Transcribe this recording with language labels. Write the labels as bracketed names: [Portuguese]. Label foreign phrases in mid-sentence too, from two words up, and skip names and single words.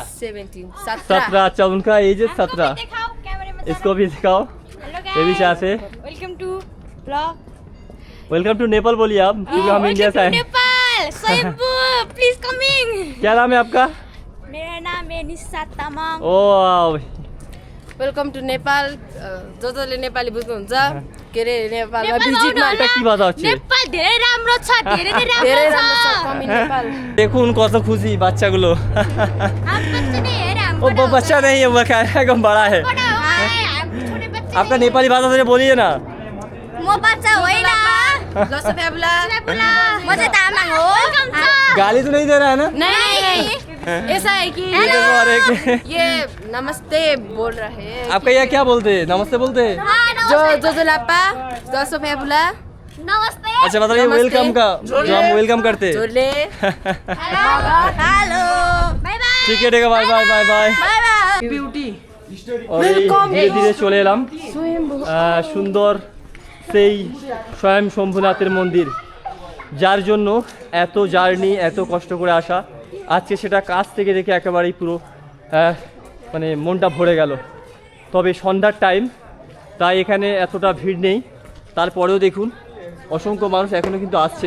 [Hindi] 17। अच्छा, उनका एज है 17। इसको भी दिखाओ, ये भी चाह से। [English] welcome to blog. welcome to Nepal [Hindi] बोलिए आप, क्योंकि हम इंडिया से आए। नेपाल सोइबू प्लीज कमिंग। क्या नाम है आपका? मेरा नाम है निशा तामाङ। ओ [English] welcome to Nepal. [Nepali] जसले नेपाली बुझ्नुहुन्छ के रे नेपालमा भिजिटमा [Bangla] এটা কি ভাষা হচ্ছে? [Nepali] नेपाल धेरै राम्रो छ, धेरै धेरै राम्रो छ। [English] come in Nepal. [Bangla] দেখুন কত খুশি বাচ্চাগুলো। [Hindi] आप बच्चे नहीं है हम ओ वो बच्चा नहीं है, वो एकदम बड़ा है। बड़ा है, हम छोटे बच्चे। आपका नेपाली भाषा से बोलिए ना। [Nepali] म बच्चा होइन। [Eastern Tamang] लसो फ्याबुला। [Nepali] म चाहिँ तामाङ हो। [Hindi] गाली तो नहीं दे रहा है ना? नहीं ऐसा है कि ये नमस्ते बोल रहे हैं। आपका यहाँ क्या बोलते हैं? नमस्ते बोलते हैं? [Eastern Tamang] जो लापा जसो फ्याबुला [Hindi] नमस्ते। अच्छा मतलब ये नमस्ते। वेलकम का जो हम वेलकम करते हैं। झोले हेलो ठीक है [English] bye bye bye bye. [Bangla] বিউটি और এই ধীরে ধীরে চলে এলাম সুন্দর সেই স্বয়ং শম্ভুনাথের মন্দির, যার জন্য এত জার্নি এত কষ্ট করে আসা, আজকে সেটা কাছ থেকে দেখে একেবারেই পুরো মানে মনটা ভরে গেল। তবে সন্ধ্যার টাইম, তাই এখানে এতটা ভিড় নেই, তারপরেও দেখুন অসংখ্য মানুষ এখনও কিন্তু আসছেন।